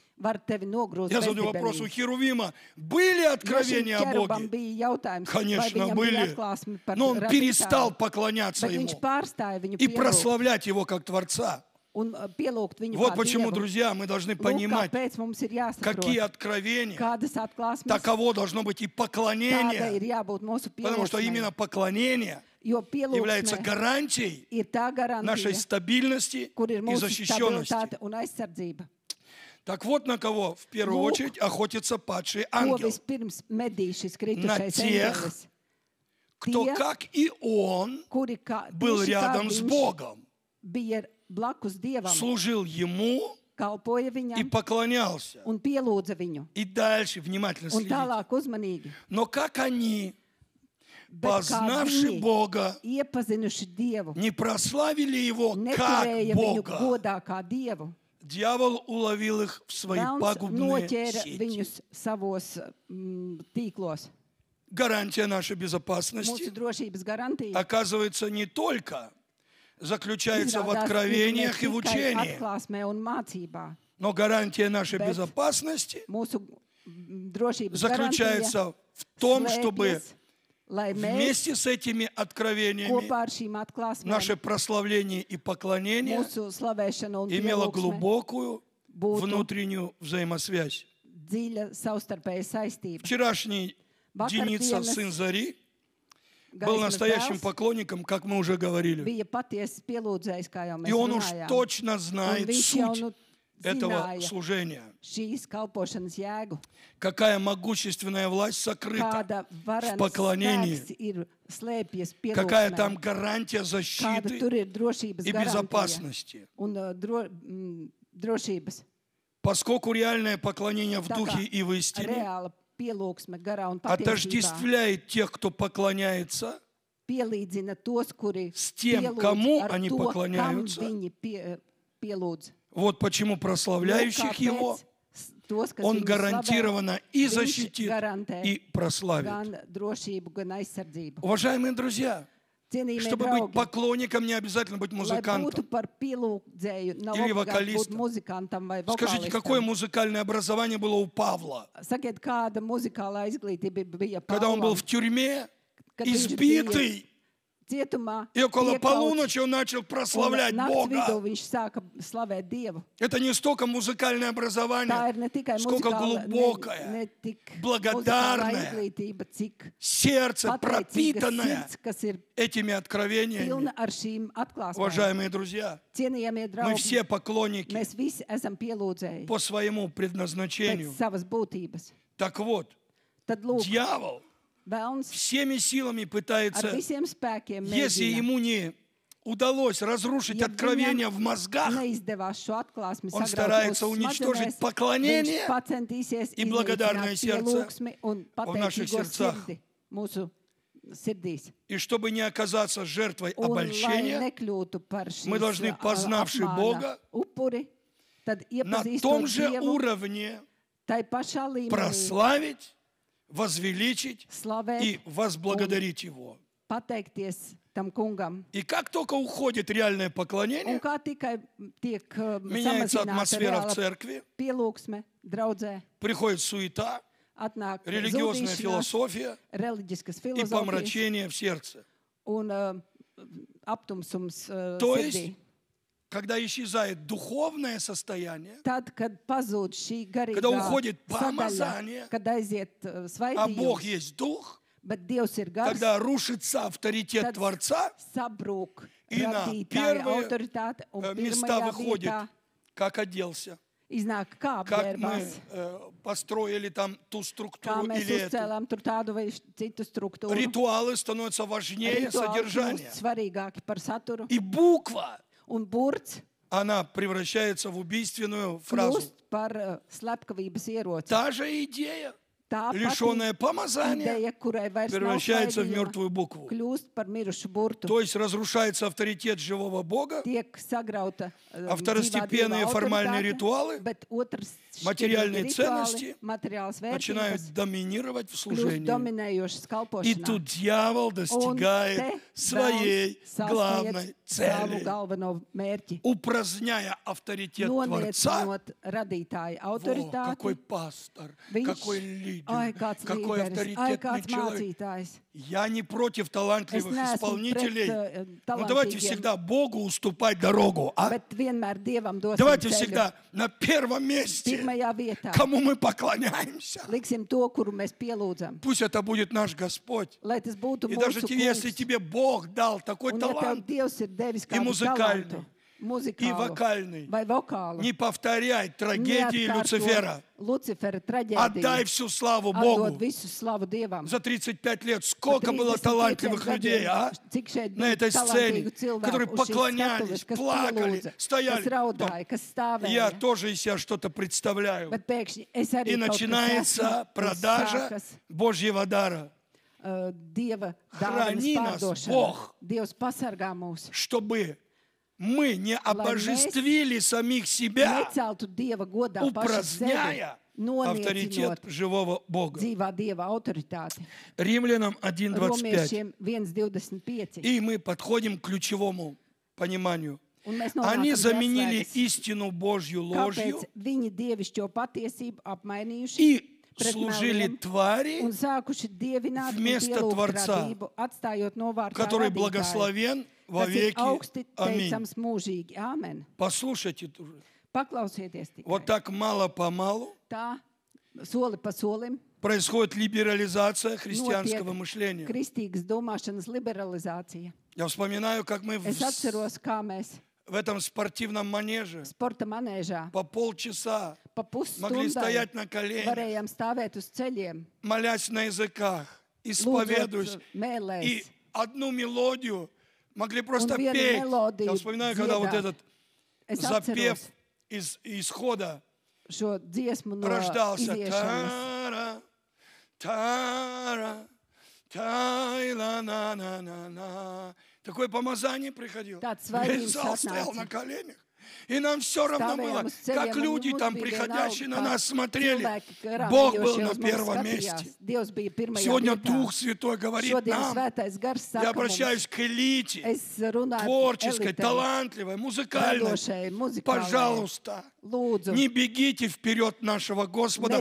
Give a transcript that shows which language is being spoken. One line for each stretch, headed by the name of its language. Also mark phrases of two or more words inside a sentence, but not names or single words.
Latvian: var tevi nogrūst
Russian: Я задаю вопрос у
Latvian: bezdibelī.
Russian: Херувима. Были откровения о
Latvian: ķerubam
Russian: Боге?
Latvian: bija jautājums, vai
Russian: Конечно,
Latvian: viņam bija
Russian: были.
Latvian: atklāsmi par
Russian: Но он перестал
Latvian: radītāju,
Russian: поклоняться
Latvian: bet viņš
Russian: Ему
Latvian: pārstāja viņu
Russian: и
Latvian: pielūgt
Russian: прославлять Его как Творца.
Latvian: un pielūgt viņu
Russian: Вот
Latvian: kā
Russian: почему,
Latvian: Dievu.
Russian: друзья, мы должны
Latvian: Lūk,
Russian: понимать,
Latvian: kāpēc mums ir
Russian: какие
Latvian: jāsaprot,
Russian: откровения,
Latvian: kādas atklāsmes,
Russian: таково должно быть и
Latvian: tāda
Russian: поклонение.
Latvian: ir jābūt mūsu
Russian: Потому что
Latvian: pielūgsmei.
Russian: именно поклонение
Latvian: Jo
Russian: является
Latvian: pielūgsme
Russian: гарантией
Latvian: ir tā
Russian: нашей
Latvian: garantija,
Russian: стабильности
Latvian: kur ir
Russian: и
Latvian: mūsu
Russian: защищенности.
Latvian: stabilitāte un aizsardzība.
Russian: Так вот на кого в первую
Latvian: Lūk.
Russian: очередь охотится падший
Latvian: Ko
Russian: ангел.
Latvian: vispirms medī šis
Russian: На
Latvian: kritušais
Russian: тех,
Latvian: eņģelis?
Russian: Кто,
Latvian: Tie,
Russian: как и он,
Latvian: kuri kā,
Russian: был
Latvian: tieši kā
Russian: рядом с
Latvian: viņš
Russian: Богом.
Latvian: bija blakus Dievam,
Russian: служил Ему
Latvian: kalpoja
Russian: и
Latvian: viņam
Russian: поклонялся.
Latvian: un pielūdza viņu.
Russian: И дальше внимательно
Latvian: Un
Russian: следите.
Latvian: tālāk uzmanīgi.
Russian: Но как они,
Latvian: Bet kā
Russian: познавши
Latvian: viņi,
Russian: Бога,
Latvian: iepazinuši Dievu,
Russian: не прославили Его как
Latvian: neturēja viņu
Russian: Бога,
Latvian: godā kā Dievu.
Russian: дьявол уловил их в свои
Latvian: Velns
Russian: пагубные
Latvian: noķēra
Russian: сети.
Latvian: viņus savos tīklos.
Russian: Гарантия нашей
Latvian: Mūsu
Russian: безопасности,
Latvian: drošības garantija
Russian: оказывается, не только заключается в
Latvian: izrādās, ir ne
Russian: откровениях и в
Latvian: tikai
Russian: учении,
Latvian: atklāsmē un mācībā.
Russian: но гарантия нашей
Latvian: Bet
Russian: безопасности
Latvian: Mūsu drošības
Russian: заключается в том, чтобы
Latvian: slēpjas, lai mēs
Russian: вместе с этими откровениями
Latvian: kopā ar šīm atklāsmēm
Russian: наше прославление и поклонение
Latvian: mūsu slavēšana un
Russian: имело
Latvian: pielūgsme
Russian: глубокую
Latvian: būtu
Russian: внутреннюю взаимосвязь.
Latvian: dziļa savstarpēja saistība.
Russian: Вчерашний Деница,
Latvian: Vakardienas
Russian: сын Зари, был
Latvian: gaismas
Russian: настоящим
Latvian: dēls
Russian: поклонником, как мы уже говорили.
Latvian: bija patiesas pielūdzējs, kā jau mēs
Russian: И он уж
Latvian: runājām.
Russian: точно
Latvian: Un
Russian: знает
Latvian: viņš jau
Russian: суть
Latvian: nu
Russian: этого
Latvian: zināja
Russian: служения.
Latvian: šīs kalpošanas jēgu.
Russian: Какая могущественная власть сокрыта
Latvian: Kāda
Russian: в
Latvian: varenas
Russian: поклонении.
Latvian: spēks ir slēpjies
Russian: Какая
Latvian: pielūgsmē.
Russian: там гарантия
Latvian: Kāda
Russian: защиты
Latvian: tur ir drošības
Russian: и
Latvian: garantija
Russian: безопасности.
Latvian: un drošības.
Russian: Поскольку реальное поклонение в
Latvian: Tā
Russian: духе
Latvian: kā
Russian: и в истине
Latvian: reāla pielūgsme garā un patiesībā
Russian: отождествляет тех, кто поклоняется,
Latvian: pielīdzina tos, kuri
Russian: с тем,
Latvian: pielūdz
Russian: кому
Latvian: ar
Russian: они
Latvian: to,
Russian: поклоняются.
Latvian: kam viņi pielūdz.
Russian: вот почему прославляющих Его
Latvian: tos, kas
Russian: Он
Latvian: viņu
Russian: гарантированно и
Latvian: viņš
Russian: защитит,
Latvian: garantē
Russian: и прославит.
Latvian: gan drošību, gan aizsardzību.
Russian: Уважаемые друзья,
Latvian: Cienījamie
Russian: чтобы быть
Latvian: draugi,
Russian: поклонником, не обязательно быть
Latvian: lai būtu
Russian: музыкантом.
Latvian: par pielūdzēju, nav
Russian: Или
Latvian: obligāti būt
Russian: вокалистом.
Latvian: muzikantam vai
Russian: Скажите, какое
Latvian: vokālistam.
Russian: музыкальное образование было у Павла,
Latvian: Sakiet, kāda muzikālā izglītība bija
Russian: когда он был
Latvian: Pāvlam,
Russian: в тюрьме,
Latvian: kad viņš bija
Russian: избитый,
Latvian: cietumā,
Russian: и около
Latvian: piekauts,
Russian: полуночи он начал
Latvian: un
Russian: прославлять
Latvian: nakts vidū
Russian: Бога.
Latvian: viņš sāka slavēt Dievu.
Russian: Это не столько музыкальное
Latvian: Tā
Russian: образование,
Latvian: ir ne tikai
Russian: сколько
Latvian: muzikāla,
Russian: глубокое,
Latvian: ne tik
Russian: благодарное
Latvian: muzikālā izglītība, cik
Russian: сердце,
Latvian: pateicīga
Russian: пропитанное
Latvian: sirds, kas ir
Russian: этими откровениями.
Latvian: pilna ar šīm atklāsmēm.
Russian: Уважаемые друзья,
Latvian: Cienījamie
Russian: мы
Latvian: draugi,
Russian: все поклонники
Latvian: mēs visi esam pielūdzēji
Russian: по своему
Latvian: pēc
Russian: предназначению.
Latvian: savas būtības.
Russian: Так вот,
Latvian: Tad lūk,
Russian: дьявол
Latvian: Velns
Russian: всеми силами
Latvian: ar
Russian: пытается,
Latvian: visiem spēkiem
Russian: если
Latvian: mēģina.
Russian: ему не удалось разрушить
Latvian: Ja
Russian: откровения
Latvian: viņam
Russian: в мозгах,
Latvian: neizdevās šo atklāsmi
Russian: Он
Latvian: sagraut
Russian: старается
Latvian: mūsu
Russian: уничтожить
Latvian: smadzenēs,
Russian: поклонение
Latvian: viņš pacentīsies
Russian: и благодарное
Latvian: iznīcināt
Russian: сердце
Latvian: pielūgsmi un
Russian: в наших
Latvian: pateicīgo
Russian: сердцах.
Latvian: sirdi mūsu sirdīs.
Russian: и чтобы не оказаться жертвой
Latvian: Un, lai
Russian: обольщения,
Latvian: nekļūtu par šīs
Russian: мы должны, познавши
Latvian: apmāna
Russian: Бога,
Latvian: upuri, tad
Russian: на
Latvian: iepazīstot
Russian: том же
Latvian: Dievu
Russian: уровне
Latvian: tai pašā līmenī
Russian: прославить, возвеличить
Latvian: slavēt,
Russian: и возблагодарить Его.
Latvian: pateikties tam kungam.
Russian: И как только уходит реальное
Latvian: Un
Russian: поклонение,
Latvian: kā tikai tiek
Russian: меняется
Latvian: samazināta
Russian: атмосфера в
Latvian: reāla
Russian: церкви,
Latvian: pielūgsme draudzē,
Russian: приходит суета,
Latvian: atnāk
Russian: религиозная
Latvian: zudīšanās,
Russian: философия
Latvian: reliģiskas
Russian: и
Latvian: filozofijas
Russian: помрачение в сердце.
Latvian: un aptumsums
Russian: То
Latvian: sirdī.
Russian: есть, когда исчезает духовное состояние,
Latvian: Tad, kad pazūd šī garīgā
Russian: Когда уходит
Latvian: sadaļa,
Russian: помазание,
Latvian: kad aiziet
Russian: а Бог
Latvian: svaidījums,
Russian: есть Дух,
Latvian: bet Dievs ir gars,
Russian: когда рушится авторитет
Latvian: tad
Russian: Творца,
Latvian: sabrūk
Russian: и на
Latvian: radītāja
Russian: первые
Latvian: autoritāte un
Russian: места
Latvian: pirmajā
Russian: выходит,
Latvian: vietā
Russian: как оделся,
Latvian: iznāk kā
Russian: как мы
Latvian: apģērbās,
Russian: построили там ту
Latvian: kā
Russian: структуру
Latvian: mēs
Russian: или эту.
Latvian: uzcēlām tur tādu vai citu struktūru.
Russian: Ритуалы становятся важнее
Latvian: Rituāli
Russian: содержания.
Latvian: kļūst svarīgāki par saturu.
Russian: И буква,
Latvian: Un burts
Russian: она превращается в убийственную фразу.
Latvian: kļūst par slepkavības ieroci.
Russian: Та же идея,
Latvian: Tā
Russian: лишенная помазания,
Latvian: ideja, kurai vairs nav
Russian: превращается в
Latvian: svaidījuma,
Russian: мертвую букву.
Latvian: kļūst par mirušu burtu.
Russian: То есть разрушается авторитет живого Бога,
Latvian: Tiek sagrauta
Russian: второстепенные формальные
Latvian: autoritāte,
Russian: ритуалы,
Latvian: bet otrs
Russian: материальные
Latvian: rituāli,
Russian: ценности
Latvian: materiāls
Russian: начинают
Latvian: vērtības
Russian: доминировать в
Latvian: kļūst
Russian: служении.
Latvian: dominējošas
Russian: И
Latvian: kalpošanā.
Russian: тут дьявол
Latvian: Un
Russian: достигает
Latvian: te
Russian: своей
Latvian: velns
Russian: главной
Latvian: sasniedz savu
Russian: цели,
Latvian: galveno mērķi.
Russian: упраздняя авторитет Творца.
Latvian: Noniecinot radītāju
Russian: Во, какой
Latvian: autoritāti.
Russian: пастор,
Latvian: Viņš,
Russian: какой лидер,
Latvian: ai, kāds
Russian: какой
Latvian: līderis, ai,
Russian: авторитетный
Latvian: kāds
Russian: человек.
Latvian: mācītājs.
Russian: Я не против
Latvian: Es
Russian: талантливых
Latvian: neesmu
Russian: исполнителей.
Latvian: pret
Russian: Но давайте
Latvian: talantīgiem,
Russian: всегда Богу уступать дорогу. А?
Latvian: bet vienmēr Dievam dosim
Russian: Давайте
Latvian: ceļu.
Russian: всегда на первом месте,
Latvian: Pirmajā vietā
Russian: кому мы поклоняемся.
Latvian: liksim to, kuru mēs pielūdzam.
Russian: Пусть это будет наш Господь.
Latvian: Lai tas būtu
Russian: И даже
Latvian: mūsu
Russian: если
Latvian: kungs.
Russian: тебе Бог дал такой
Latvian: Un ja tev
Russian: талант,
Latvian: Dievs ir devis
Russian: и
Latvian: kādu
Russian: музыкальный,
Latvian: talantu,
Russian: и
Latvian: muzikālu
Russian: вокальный.
Latvian: vai vokālu.
Russian: Не повторяй трагедии Люцифера.
Latvian: Lucifera
Russian: Отдай
Latvian: traģēdiju.
Russian: всю славу
Latvian: Atdod
Russian: Богу.
Latvian: visu slavu Dievam.
Russian: За 35 лет сколько было талантливых людей, а?
Latvian: Cik šeit
Russian: На
Latvian: bija
Russian: этой сцене,
Latvian: talantīgu cilvēku
Russian: которые
Latvian: uz šīs
Russian: поклонялись,
Latvian: skatuves, kas
Russian: плакали,
Latvian: pielūdza, kas
Russian: стояли.
Latvian: raudāja, kas
Russian: Я
Latvian: stāvēja.
Russian: тоже из себя что-то представляю.
Latvian: Bet pēkšņi es arī
Russian: И
Latvian: kaut kas
Russian: начинается
Latvian: esmu, un
Russian: продажа
Latvian: sākas,
Russian: Божьего дара,
Latvian: Dieva
Russian: Храни
Latvian: dāvanas
Russian: нас,
Latvian: pārdošana.
Russian: Бог.
Latvian: Dievs pasargā mūs.
Russian: чтобы мы не обожествили самих себя,
Latvian: Neceltu Dieva godā paši sevi,
Russian: упраздняя авторитет
Latvian: noniecinot
Russian: живого Бога.
Latvian: dzīvā Dieva autoritāti.
Russian: Римлянам 1:25.
Latvian: Romiešiem 1:25.
Russian: И мы подходим к ключевому пониманию.
Latvian: Un mēs
Russian: Они
Latvian: nonākam pie
Russian: заменили
Latvian: atslēgas.
Russian: истину Божью ложью
Latvian: Kāpēc viņi dievišķo patiesību apmainījuši
Russian: и
Latvian: pret
Russian: служили
Latvian: meliem
Russian: твари,
Latvian: un sākuši dievināt un
Russian: вместо
Latvian: pielūgt
Russian: Творца,
Latvian: radību, atstājot novārtā
Russian: который
Latvian: radītāju,
Russian: благословен во
Latvian: kas ir
Russian: веки.
Latvian: augsti
Russian: Аминь.
Latvian: teicams mūžīgi. Āmen.
Russian: Послушайте,
Latvian: Paklausieties tikai.
Russian: вот так мало-помалу
Latvian: Tā, soli pa solim,
Russian: происходит либерализация христианского
Latvian: notiek
Russian: мышления.
Latvian: kristīgas domāšanas liberalizācija.
Russian: Я вспоминаю, как мы
Latvian: Es atceros, kā mēs
Russian: в этом спортивном манеже
Latvian: sporta manēžā
Russian: по полчаса
Latvian: pa
Russian: могли
Latvian: pusstundai
Russian: стоять на коленях,
Latvian: varējām stāvēt uz ceļiem,
Russian: молясь на языках,
Latvian: lūdzot
Russian: исповедуясь,
Latvian: mēlēs.
Russian: и одну мелодию могли просто
Latvian: Un vienu
Russian: петь.
Latvian: melodiju
Russian: Я вспоминаю, когда вот
Latvian: dziedāt.
Russian: этот
Latvian: Es
Russian: запев
Latvian: atceros
Russian: из исхода
Latvian: šo dziesmu no
Russian: рождался.
Latvian: iziešanas. Тара, тара, тай-ла-на-на-на-на.
Russian: Такое помазание приходило.
Latvian: Tāds
Russian: Весь
Latvian: svaidījums
Russian: зал стоял
Latvian: atnāca.
Russian: на коленях. И нам все равно было,
Latvian: Stāvējām uz ceļiem,
Russian: как
Latvian: un
Russian: люди
Latvian: mums
Russian: там,
Latvian: bija
Russian: приходящие на
Latvian: vienalga,
Russian: нас,
Latvian: kā
Russian: смотрели.
Latvian: cilvēki garām
Russian: Бог был
Latvian: ejošie
Russian: на
Latvian: uz mums
Russian: первом
Latvian: skatījās.
Russian: месте.
Latvian: Dievs bija pirmajā
Russian: Сегодня
Latvian: vietā.
Russian: Дух Святой говорит
Latvian: Šodien
Russian: нам,
Latvian: svētais gars
Russian: я
Latvian: saka
Russian: обращаюсь
Latvian: mums,
Russian: к элите,
Latvian: es runāju
Russian: творческой,
Latvian: elitei,
Russian: талантливой, музыкальной.
Latvian: radošai, muzikālai.
Russian: Пожалуйста,
Latvian: Lūdzu,
Russian: не бегите вперед нашего Господа,